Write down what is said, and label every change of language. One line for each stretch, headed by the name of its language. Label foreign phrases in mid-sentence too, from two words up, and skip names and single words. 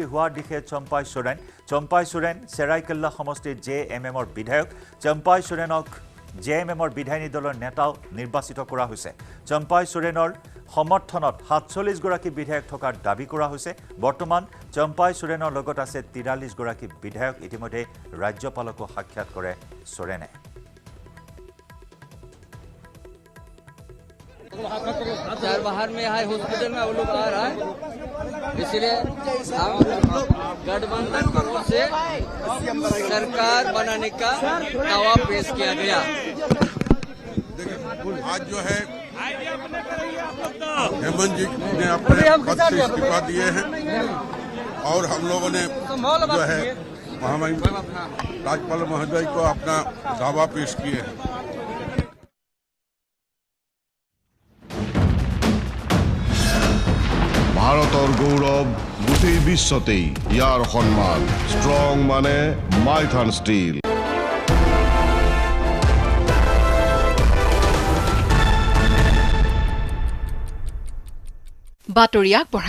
Assamese: হোৱাৰ দিশে চম্পাই সোৰেন চেৰাইকেল্লা সমষ্টিৰ জেএমএমৰ বিধায়ক চম্পাই সোৰেনক জেএমএমৰ বিধায়িনী দলৰ নেতাও নিৰ্বাচিত কৰা হৈছে চম্পাই সোৰেনৰ সমৰ্থনত 47 গৰাকী বিধায়ক থকাৰ দাবী কৰা হৈছে বৰ্তমান চম্পাই সোৰেনৰ লগত আছে 43 গৰাকী বিধায়ক ইতিমধ্যে ৰাজ্যপালকো সাক্ষাৎ কৰে সোৰেনে
Hindi: चार बाहर में है हॉस्पिटल में वो लोग आ रहा है इसलिए हम गठबंधन की ओर से सरकार बनाने का दावा पेश किया गया आज जो है हेमंत जी ने अपने पद से इस्तीफा दिए हैं और हम लोगों ने जो है राज्यपाल महोदय को अपना दावा पेश किए हैं
Assamese: উৎসৱ গোটেই বিশ্বতেই ইয়াৰ সন্মান ষ্ট্ৰং মানে মাইথান ষ্টীল বাতৰিয়াক বঢ়াই